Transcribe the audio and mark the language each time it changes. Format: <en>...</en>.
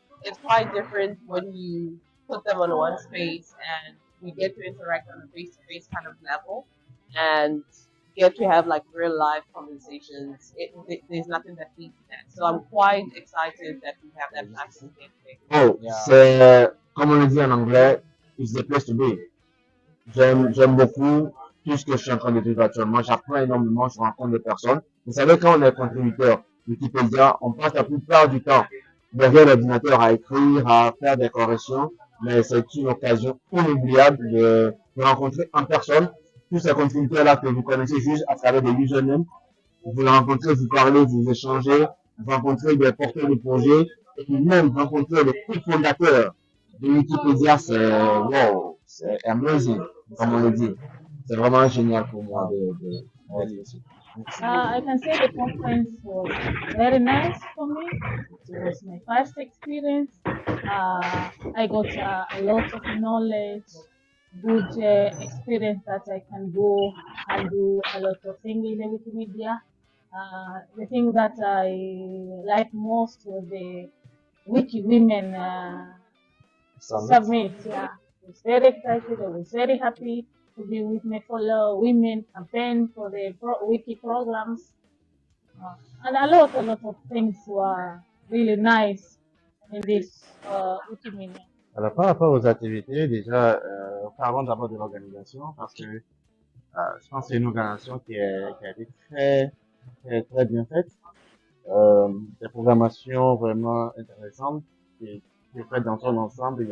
<en>It's quite different when you put them on one space and we get to interact on a face-to-face kind of level and get to have like real life conversations. There's nothing that beats that. So I'm quite excited that we have that platform here today.</en> <fr>Oh, comme on le dit en anglais,</fr> <en>it's the place to be.</en> <fr>J'aime beaucoup tout ce que je suis en train de vivre actuellement. J'apprends énormément, je rencontre des personnes. Vous savez, quand on est contributeur Wikipédia, on passe la plupart du temps derrière l'ordinateur à écrire, à faire des corrections. mais c'est une occasion inoubliable de rencontrer en personne tous ces contributeurs-là que vous connaissez juste à travers des usernames. Vous les rencontrez, vous parlez, vous échangez, vous rencontrez des porteurs de projets, et puis même rencontrer les cofondateurs de Wikipédia, c'est wow, c'est amazing, comme on le dit. C'est vraiment génial pour moi d'être ici.</fr> <en>I can say the conference was very nice for me. It was my first experience. I got a lot of knowledge, good experience that I can go and do a lot of things in the Wikimedia. The thing that I liked most was the Wiki Women Summit. Yeah, I was very excited. I was very happy to be with my fellow women, campaign for the Wiki programs. And a lot of things were really nice in this Wikimedia.</en> <fr>Alors, par rapport aux activités, déjà, parlons d'abord de l'organisation, parce que je pense que c'est une organisation qui a été très bien faite. Des programmations vraiment intéressantes qui est faite dans son ensemble.</fr>